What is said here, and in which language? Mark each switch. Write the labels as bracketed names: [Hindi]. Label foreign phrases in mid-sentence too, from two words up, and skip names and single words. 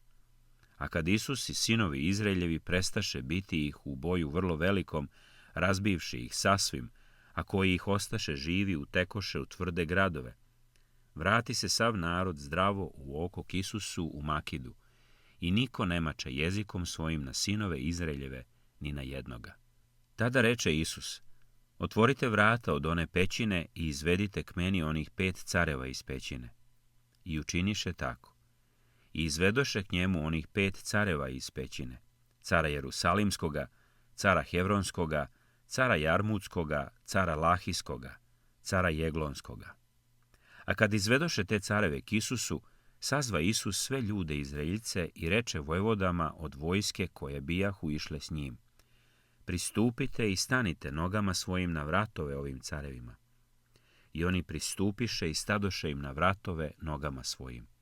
[Serbian] A kad Isus i sinovi Izraeljevi prestaše biti ih u boju vrlo velikom, razbivši ih sasvim, a koji ih ostaše živi utekoše u tvrde gradove, vrati se sav narod zdravo u oko k Isusu u Makidu, i niko ne mače jezikom svojim na sinove Izraeljeve, ni na jednoga. Tada reče Isus, otvorite vrata od one pećine i izvedite k meni onih 5 careva iz pećine. I učiniše tako. I izvedoše k njemu onih 5 careva iz pećine, cara Jerusalimskoga, cara Hevronskoga, cara Jarmutskoga, cara Lahiskoga, cara Jeglonskoga. A kad izvedoše te careve k Isusu, sazva Isus sve ljude Izraeljce i reče vojvodama od vojske koje bijahu išle s njim, pristupite i stanite nogama svojim na vratove ovim carevima. I oni pristupiše i stadoše im na vratove nogama svojim.